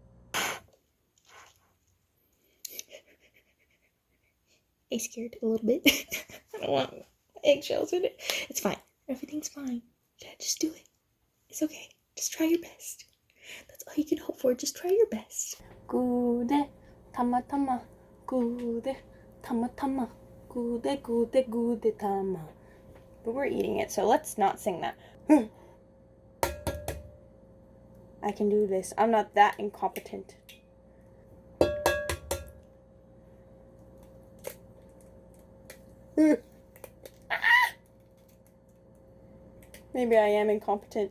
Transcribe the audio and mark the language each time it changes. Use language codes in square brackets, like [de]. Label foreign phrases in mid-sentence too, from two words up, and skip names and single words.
[en] I scared a little bit. I don't want eggshells in it. It's fine. Everything's fine. Just do it. It's okay. Just try your best. That's all you can hope for. Just try your best. Gude, tama tama, gude, tama tama, gude, gude, gude, tama. But we're eating it, so let's not sing that. I can do this. I'm not that incompetent. Maybe I am incompetent.